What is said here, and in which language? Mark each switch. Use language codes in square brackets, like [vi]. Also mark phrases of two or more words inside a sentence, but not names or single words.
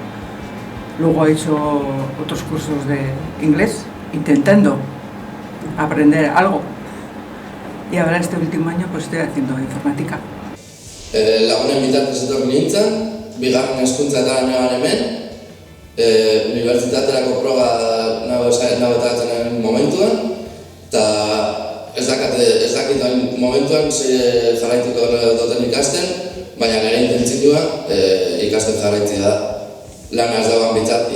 [es] Luego he hecho otros cursos de inglés, intentando aprender algo. Y ahora este último año pues estoy haciendo informática. [eu] Lagunen bitartez etorri nintzen, bigarren hezkuntzatan hemen, unibertsitaterako proba nago etatzen momentuan, eta ez dakit momentuan jarraituko duten ikasten, baina nire intentzioa ikasten jarraitzi da, lana ez dagoen bitartia.